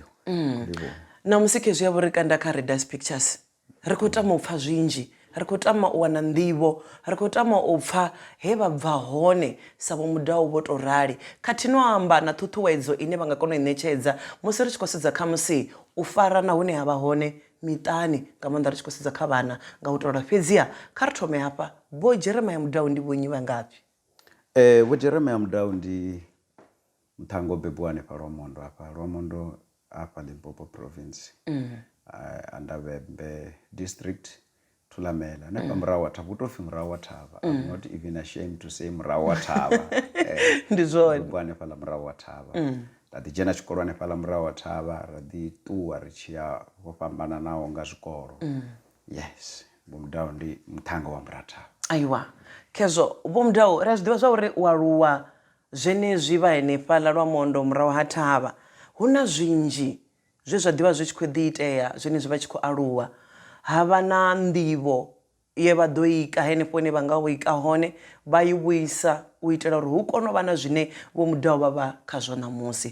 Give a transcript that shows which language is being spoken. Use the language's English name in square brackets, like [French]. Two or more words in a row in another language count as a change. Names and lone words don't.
[Venda] ṋamusi khezwi ya vho ri kanda kha Red Ice Pictures ri khou tama u pfha zwinzhi ri khou tama u wana nḓivho ri khou tama u pfha he vha bva hone sa vho Mudau vho to rali khathihi no amba na ṱhuṱhuwedzo ine vha nga kona u i ṋetshedza musi ri tshi khou sedza kha musi u farana hune ha vha hone miṱani nga maanḓa ri tshi khou sedza kha vhana nga u tola fhedziha kha ri thome hafha vho Jeremiah Mudau ndi vhonyi vha ngafhi? Vho Jeremiah Mudau ndi muṱhannga o bebiwa hanefha Lwamondo hafha Limpopo province Andavhembe district Thulamela hanefha murahu wa Thavha u tou pfhi murahu wa Thavha. [English] I'm not even ashamed to say murahu wa Thavha. [Venda] Ndi zwone hanefha ḽa murahu wa Thavha ra ḓi dzhena tshikolo hanefha ḽa murahu wa Thavha ra ḓi ṱuwa ri tshi ya ho fhambananaho nga zwikolo. Yes, Vho Mudau ndi muṱhannga wa Murathavha. Aiwa khezwo Vho Mudau ri a zwi ḓivha zwa uri u aluwa zwenezwi vha henefhaḽa Lwamondo murahu ha Thavha hu na zwinzhi zwe zwa ḓivha zwi tshi khou ḓi itea zwenezwi vha tshi khou aluwa havha na nḓivho ye vha ḓo ika henefho hune vha nga ho ika hone vha i vhuisa u itela uri hu kone u vha na zwine Vho Mudau vha vha khazwo ṋamusi.